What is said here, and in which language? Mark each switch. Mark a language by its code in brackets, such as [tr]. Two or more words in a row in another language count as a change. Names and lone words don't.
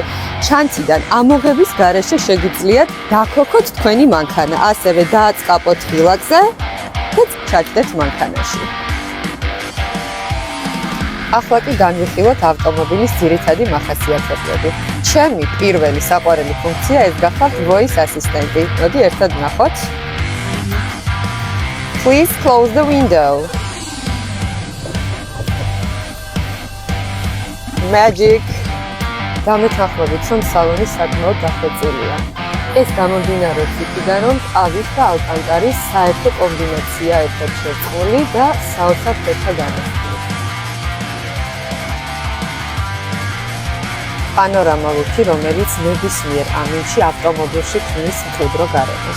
[ka] ჩანთიდან ამოღების გარეშე შეგიძლიათ დაქოქოთ თქვენი მანქანა, ასევე დააწყაპოთ ღილაკზე და ჩაჯდეთ მანქანაში. ახლა კი განვიხილოთ ავტომობილის ძირითადი მახასიათებლები. ჩემი პირველი საყვარელი ფუნქცია ეს გახლავთ [en] voice assistant- [ka] ი. მოდი ერთად ვნახოთ. [en] Please close the window. [ka] Magic. დამეთანხმებით, რომ სალონი საკმაოდ დახვეწილია. ეს გამომდინარეობს იქიდან, რომ ყავის და ალკანტარის საერთო კომბინაცია ერთად შერწყმული და საოცარ ფერთა განახლებული. პანორამა ლუქი, რომელიც ნებისმიერ ამინდში ავტომობილში ქმნის მჭიდრო გარემოს.